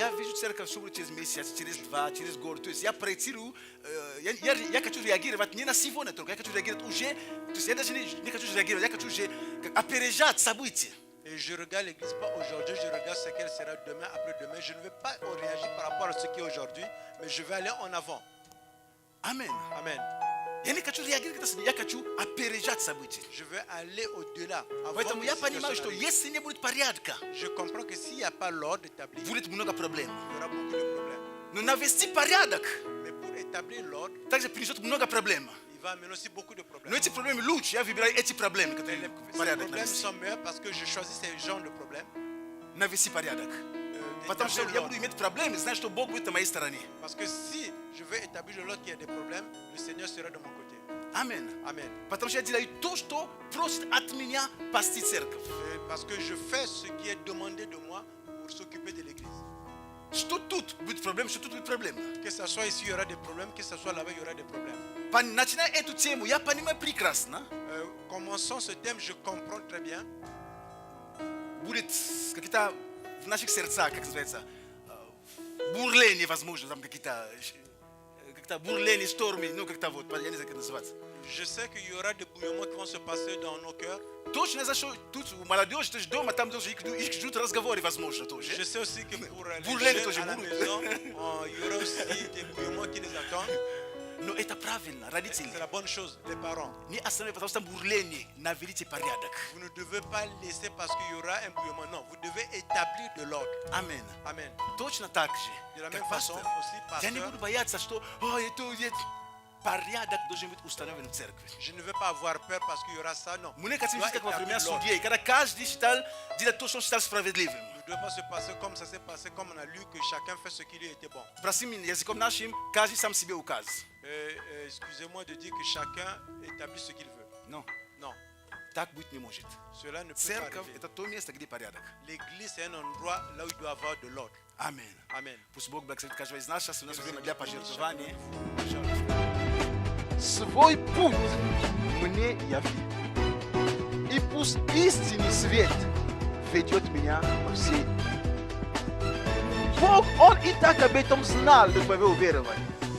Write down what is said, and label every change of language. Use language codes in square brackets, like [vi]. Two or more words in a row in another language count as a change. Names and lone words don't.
[ru] я вижу церковь sobre через месяц, через два, через год. То есть я проектирую, я хочу реагировать не на сегодня только, я хочу реагировать уже, то есть я даже не хочу реагировать, я хочу уже опережать события. [fr] Et je regarde l'église pas aujourd'hui, je regarde ce qu'elle sera demain, après-demain. Je ne vais pas réagir par rapport à ce qui est aujourd'hui, mais je vais aller en avant. Amen. Amen. [ru] Я не хочу реагировать, я хочу опережать события. [fr] Je vais aller au-delà. [ru] Поэтому я понимаю, что если не будет порядка, [fr] Je comprends que s'il n'y a pas l'ordre établi, il [ru] будет много проблем. [fr] y aura beaucoup de problèmes. [ru] Но навести порядок [fr] Mais pour établir l'ordre, [ru] также принесет много проблем. [fr] il va amener aussi beaucoup de [ru] Но [fr] problèmes. [ru] эти проблемы лучше, я выбираю эти проблемы, [fr] Mais [ru] которые [fr] ces [ru] порядок [fr] problèmes [ru] навести. [fr] sont meilleurs parce que je choisis ces genres de problèmes. [ru] Навести порядок. Потому что [fr] d'établir [ru] я [fr] l'ordre. [ru] буду иметь проблемы, знаю, что Бог будет на моей стороне. [fr] Parce que si je veux établir l'ordre qu'il y a des problèmes, le Seigneur sera de mon côté. Amen. Amen. [ru] Потому что я делаю то, что просит от меня пасти церковь. [fr] Parce que je fais ce qui est demandé de moi pour s'occuper de l'église. [ru] Что тут будет проблема, что тут будет проблема. [fr] Que ce soit ici, il y aura des problèmes. Que ce soit là-bas, il y aura des problèmes. [ru] Начиная эту тему, я понимаю прекрасно. [fr] Commençons ce thème, je comprends très bien. [ru] Будет какие-то в наших сердцах, как называется, бурление, возможно, там какие-то бурление, штормы, ну как-то вот, я не знаю, как называется. [fr] Je sais qu'il y aura des bouillonnements qui vont se passer dans nos cœurs. [ru] Точно за что тут у молодежи тоже дома, там тоже их ждут разговоры, возможно, тоже. [fr] Je sais aussi que pour les [ru] Bourlение [fr] jeunes [ru] тоже [fr] à la [ru] будут. [fr] maison, il y aura aussi des bouillonnements qui les attendent. [ru] Но это правильно, родители. [fr] C'est la bonne chose, les parents. [ru] Не остановите, потому что бурление, наведите порядок. [fr] Vous ne devez pas laisser parce qu'il y aura un bouillonnement. Non, vous devez établir de l'ordre. [ru] Amen. [fr] Amen. [ru] Точно так [fr] De la [ru] же, [fr] même [ru] как [fr] façon, [ru] пастор, [fr] aussi [ru] я не [fr] pasteur, [ru] буду бояться, что порядок должен быть установлен в церкви. [fr] je ne veux pas avoir peur parce qu'il y aura ça. Non. [ru] Мы не хотим [fr] Doit [ru] жить как во времена [fr] établir l'ordre. [ru] судей, когда каждый считал, делать то, что он считал справедливым. [fr] Ne doit pas se passer comme ça s'est passé, comme on a lu que chacun fait ce qui lui était bon. [ru] Простым языком нашим, каждый сам себе указ. [fr] Excusez-moi de dire que chacun établit ce qu'il veut. [ru] Но [fr] Non, [ru] так быть не может. [fr] cela ne peut pas [ru] Церковь [fr] arriver. [ru] – это то место, где порядок. [fr] L'église, c'est un endroit là où il doit y avoir de l'ordre. [ru] Аминь. [fr] Amen. [ru] Пусть Бог благословит каждого из нас. Сейчас у нас время для пожертвований. Свой путь мне яви, и пусть истинный свет ведет меня во все. Бог, Он и так об этом знал, до твоего уверования.